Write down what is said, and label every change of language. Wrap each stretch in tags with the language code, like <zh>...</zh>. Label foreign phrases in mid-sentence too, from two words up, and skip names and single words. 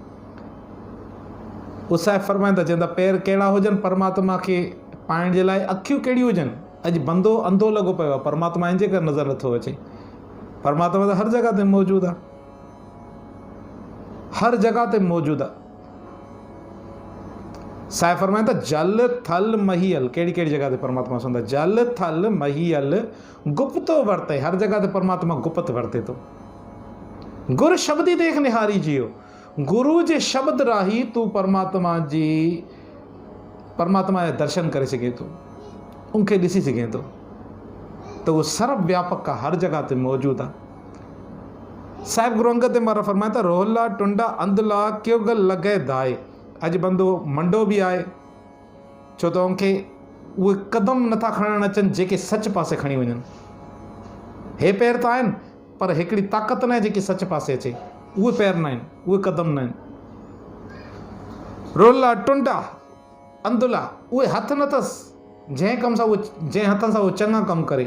<sd>उसाए फरमाइनि था, चवंदा पेर कहिड़ा हुजनि परमात्मा खे पाइण जे लाइ, अखियूं कहिड़ियूं हुजनि। अॼु बंदो अंधो लॻो पियो आहे, परमात्मा इन जे करे नज़र नथो अचे। परमात्मा त हर जॻह ते मौजूदु आहे, हर जॻह ते मौजूदु आहे। साहिब फरमाइनि था,</sd> <pa>ਜਲ ਥਲ ਮਹੀਅਲ,</pa> <sd>कहिड़ी कहिड़ी जॻह ते परमात्मा सुंदा,</sd> <pa>ਜਲ ਥਲ ਮਹੀਅਲ ਗੁਪਤੋ ਵਰਤੈ।</pa> <sd>हर जॻह ते परमात्मा गुप्त वर्ते थो।</sd> <pa>ਗੁਰ ਸ਼ਬਦੀ ਦੇਖ ਨਿਹਾਰੀ ਜੀਓ,</pa> <sd>गुरु जे शब्द राही तूं परमात्मा जा दर्शन करे सघे थो, उनखे ॾिसी सघे थो। त उहो सर्व व्यापक आहे, हर जॻह ते मौजूदु आहे। साहिब गुरु अंगद देव महाराज फरमाइनि था,</sd> <pa>ਰੋਹਲਾ ਟੁੰਡਾ ਅੰਧਲਾ ਕਿਉਂ ਗਲ ਲਗੇ ਦਾਏ।</pa> <sd>अॼु बंदो मंडो बि आहे, छो त उनखे उहे क़दम नथा खणणु अचनि जेके सच पासे खणी वञनि। हे पैर त आहिनि, पर हिकिड़ी ताक़त न आहे जेकी सच पासे अचे। उहे पैर न आहिनि, उहे क़दम न आहिनि।</sd> <pa>ਰੋਲਾ ਟੁੰਡਾ ਅੰਧਲਾ,</pa> <sd>उहे हथ न अथसि जंहिं कम सां उहो, जंहिं हथनि सां उहो चङा कमु करे।</sd>